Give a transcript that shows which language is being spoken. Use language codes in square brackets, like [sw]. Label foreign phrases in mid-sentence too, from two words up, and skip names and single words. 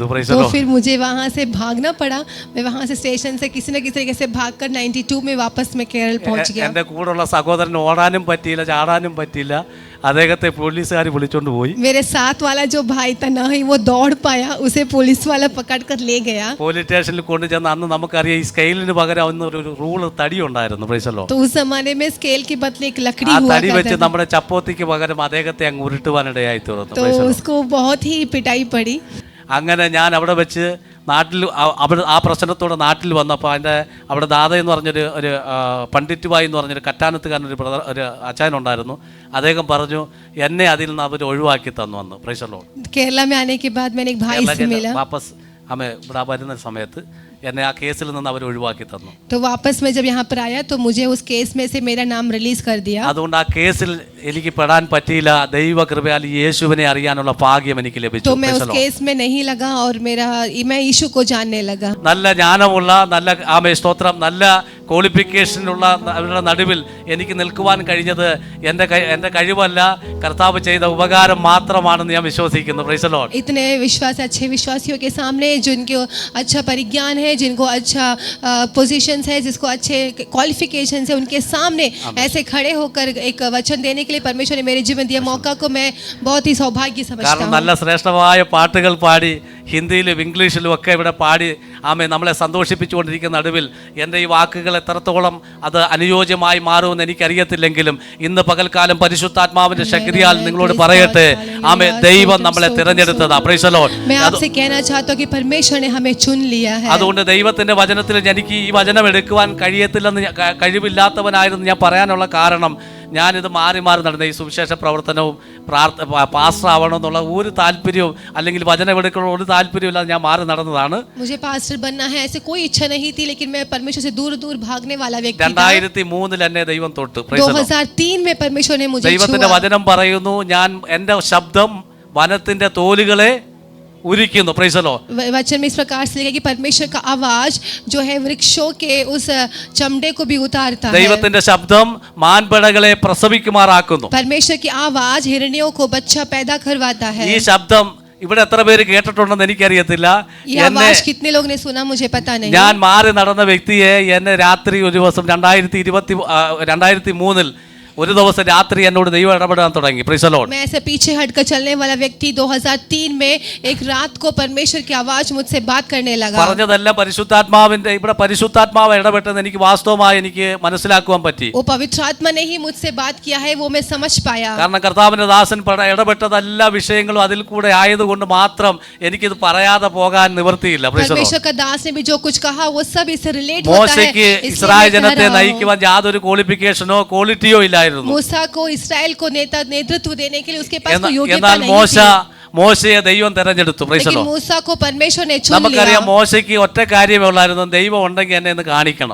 [hi] तो फिर मुझे वहाँ से भागना पड़ा. मैं वहाँ से स्टेशन से किसी न किसी तरीके से भागकर 92 में वापस मैं केरल पहुँच गया. [ml] എൻ്റെ കൂടെയുള്ള സഹോദരന് ഓടാനും പറ്റിയില്ല, ചാടാനും പറ്റിയില്ല. അദ്ദേഹത്തെ പോലീസുകാർ വിളിച്ചോണ്ട് പോയി. [hi] मेरे साथ वाला जो भाई था ना ही वो दौड़ पाया, उसे पुलिस वाला पकड़ कर ले गया. [ml] പോലീസ് സ്റ്റേഷനിൽ കൊണ്ടുചെന്ന് അന്ന് നമുക്കറിയാം ഈ സ്കെയിലിന് പകരം അന്ന് ഒരു റൂള് തടി ഉണ്ടായിരുന്നു. പ്രൈസല്ലോ. [hi] तो उस जमाने में स्केल के बदले एक लकड़ी ആ हुआ [ml] തടി വെച്ച് [hi] करता था. [ml] നമ്മുടെ ചപ്പോത്തിക്ക് പകരം അദ്ദേഹത്തെ അങ്ങ് ഉരുട്ടുവാനിടയായി തീർന്നു. [hi] तो उसको बहुत ही पिटाई पड़ी. [ml] അങ്ങനെ ഞാൻ അവിടെ വെച്ച് നാട്ടിൽ അവിടെ ആ പ്രശ്നത്തോടെ നാട്ടിൽ വന്നപ്പോൾ അവിടെ ദാദ എന്ന് പറഞ്ഞൊരു പണ്ഡിറ്റ് എന്ന് പറഞ്ഞൊരു കറ്റാനത്തുകാരൻ ഒരു അച്ചായനുണ്ടായിരുന്നു. അദ്ദേഹം പറഞ്ഞു എന്നെ അതിൽ നിന്ന് അവർ ഒഴിവാക്കി തന്നു. വന്ന് പ്രൈസല്ലോ. [hi] केरला में आने के बाद मैंने एक भाई से मिला. [ml] വാപ്പസ് ഇവിടെ വരുന്ന സമയത്ത് എന്നെ ആ കേസിൽ നിന്ന് അവർ ഒഴിവാക്കി തന്നു. [hi] तो वापस मैं जब यहाँ पर आया तो मुझे उस केस में से मेरा नाम रिलीज कर दिया. [ml] അതുകൊണ്ട് ആ കേസിൽ എനിക്ക് പെടാൻ പറ്റിയില്ല. ദൈവകൃപയാൽ യേശുവിനെ അറിയാനുള്ള ഭാഗ്യം എനിക്ക് ലഭിച്ചു. [hi] तो मैं उस केस में नहीं लगा और मैं यीशु को जानने लगा. [ml] നല്ല ജ്ഞാനമുള്ള നല്ല സ്തോത്രം നല്ല ക്വാളിഫിക്കേഷനുള്ള അവരുടെ നടുവിൽ എനിക്ക് നിൽക്കുവാൻ കഴിഞ്ഞത് എൻ്റെ കഴിവല്ല, കർത്താവ് ചെയ്ത ഉപകാരം മാത്രമാണെന്ന് ഞാൻ വിശ്വസിക്കുന്നു. [en] praise the lord. [hi] इतने अच्छे विश्वासियों के सामने जिनको अच्छा परिज्ञान है, जिनको अच्छा पोजीशंस है, जिसको अच्छे क्वालिफिकेशंस है, उनके सामने ऐसे खड़े होकर एक वचन देने के लिए परमेश्वर ने मेरे जीवन दिया मौका को मैं बहुत ही सौभाग्य समझता [ml] കാരണം [hi] हूँ. [ml] നല്ല ശ്രേഷ്ഠമായ പാട്ടുകൾ പാടി ഹിന്ദിയിലും ഇംഗ്ലീഷിലും ഒക്കെ ഇവിടെ പാടി നമ്മളെ സന്തോഷിപ്പിച്ചുകൊണ്ടിരിക്കുന്ന നടുവിൽ എൻ്റെ ഈ വാക്കുകൾ എത്രത്തോളം അത് അനുയോജ്യമായി മാറുമെന്ന് എനിക്കറിയത്തില്ലെങ്കിലും ഇന്ന് പകൽക്കാലം പരിശുദ്ധാത്മാവിന്റെ ശക്തിയാൽ നിങ്ങളോട് പറയട്ടെ, ദൈവം നമ്മളെ തിരഞ്ഞെടുത്തതാ. [en] praise the lord. [hi] मैं आपसे कहना चाहता हूँ कि परमेश्वर ने हमें चुन लिया है. [ml] അതുകൊണ്ട് ദൈവത്തിന്റെ വചനത്തിൽ എനിക്ക് ഈ വചനം എടുക്കുവാൻ കഴിവില്ലാത്തവനായിരുന്നു ഞാൻ പറയാനുള്ള കാരണം, ഞാനിത് മാറി നടന്ന ഈ സുവിശേഷ പ്രവർത്തനവും പാസ്റ്റർ ആവണമെന്നുള്ള ഒരു താല്പര്യവും അല്ലെങ്കിൽ വചനം എടുക്കണമെന്ന ഒരു താല്പര്യവും ഇല്ലാതെ ഞാൻ മാറി നടന്നതാണ്. [hi] मुझे पास्टर बनना है ऐसे कोई इच्छा नहीं थी, लेकिन मैं परमेश्वर से दूर भागने वाला व्यक्ति था. [ml] 2003 എന്നെ ദൈവം തൊട്ട്. [hi] 2003 में परमेश्वर ने मुझे [ml] ദൈവത്തിന്റെ വചനം പറയുന്നു, ഞാൻ എൻ്റെ ശബ്ദം വനത്തിന്റെ തോലുകളെ ഉരിക്കുന്നു. [en] praise the lord. [hi] वचन में इस प्रकार से लिखा कि परमेश्वर का आवाज जो है वृक्षों के उस चमड़े को भी उतारता है. [ml] ദൈവത്തിന്റെ ശബ്ദം മാൻപടകളെ പ്രസവിക്കുമാറാക്കുന്നു. [hi] परमेश्वर की आवाज हिरणियों को बच्चा पैदा करवाता है. [ml] ഈ ശബ്ദം ഇവിടെ എത്ര പേര് കേട്ടിട്ടുണ്ടെന്ന് എനിക്കറിയത്തില്ല. [hi] ये आवाज कितने लोग ने सुना मुझे पता नहीं. [ml] ഞാൻ മാറി നടന്ന വ്യക്തിയെ എന്നെ രാത്രി ഒരു ദിവസം 2003 ഒരു ദിവസം രാത്രി എന്നോട് ദൈവം ഇടപെടാൻ തുടങ്ങി. [en] praise the lord. [hi] मैं ऐसे पीछे हटकर चलने वाला व्यक्ति 2003 में एक रात को परमेश्वर की आवाज मुझसे बात करने लगा. [ml] പറഞ്ഞതെല്ലാം പരിശുദ്ധാത്മാവിന്റെ ഇവിടെ പരിശുദ്ധാത്മാവ് ഇടപെട്ടെന്ന് എനിക്ക് വാസ്തവമായി എനിക്ക് മനസ്സിലാക്കുവാൻ പറ്റി. [hi] वो पवित्र आत्मा ने ही मुझसे बात किया है, वो मैं समझ पाया. [ml] കാരണം കർത്താവിന്റെ ദാസൻ ഇടപെട്ടത് എല്ലാ വിഷയങ്ങളും അതിൽ കൂടെ ആയതുകൊണ്ട് മാത്രം എനിക്കിത് പറയാതെ പോകാൻ നിവൃത്തിയില്ല. [en] praise the lord. [hi] परमेश्वर का दास ने भी जो कुछ कहा वो सब इससे रिलेट होता है. [ml] മോശയ്ക്ക് ഇസ്രായേൽ ജനത്തെ നയിക്കുവാൻ യാതൊരു ക്വാളിഫിക്കേഷനോ ക്വാളിറ്റിയോ ഇല്ലായിരുന്നു. [hi] मूसा को इस्राएल को नेतृत्व देने के लिए उसके पास कोई योग्यता [ml] എന്നാൽ [hi] नहीं थी. [ml] മോശയെ ദൈവം തെരഞ്ഞെടുത്തു. [en] praise the [hi] लेकिन [en] ലോർഡ്. [hi] मूसा को परमेश्वर ने चुन [ml] നമുക്കറിയാം [hi] लिया. [ml] മോശയ്ക്ക് ഒറ്റ കാര്യമേ ഉള്ളായിരുന്നു, ദൈവം ഉണ്ടെങ്കിൽ എന്നെ ഒന്ന് കാണിക്കണം.